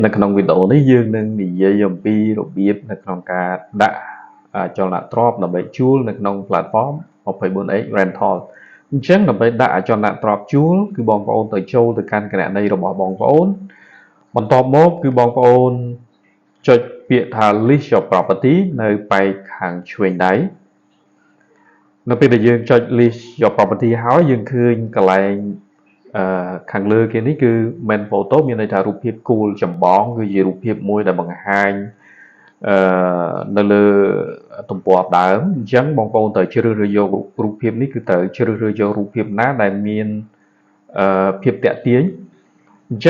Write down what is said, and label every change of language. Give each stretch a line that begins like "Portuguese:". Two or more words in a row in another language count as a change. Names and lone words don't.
Khmer: នៅក្នុងវីដេអូនេះយើងនឹងនិយាយអំពីរបៀបនៅក្នុងការដាក់ចលនាទ្រព្យដើម្បីជួលនៅក្នុង platform 24x rental អញ្ចឹងដើម្បីដាក់ចលនាទ្រព្យជួលគឺបងប្អូនទៅចូលទៅកាន់គណនីរបស់បងប្អូនបន្ទាប់មកគឺបងប្អូនចុចពាក្យថា
English: list your property
Khmer: នៅប៉ែកខាងឆ្វេងដៃនៅពេលដែលយើងចុច
English: list your property
Khmer: ហើយយើងឃើញកន្លែងខាងលើគេនេះគឺ
English: main photo
Khmer: មានន័យថារូបភាពគូលចម្បងគឺជារូបភាពមួយដែលបង្ហាញនៅលើទំព័រដើមអញ្ចឹងបងប្អូនត្រូវជ្រើសរើសយករូបភាពនេះគឺត្រូវជ្រើសរើសយករូបភាពណាដែលមានភាពតាក់ទាញអញ្ចឹង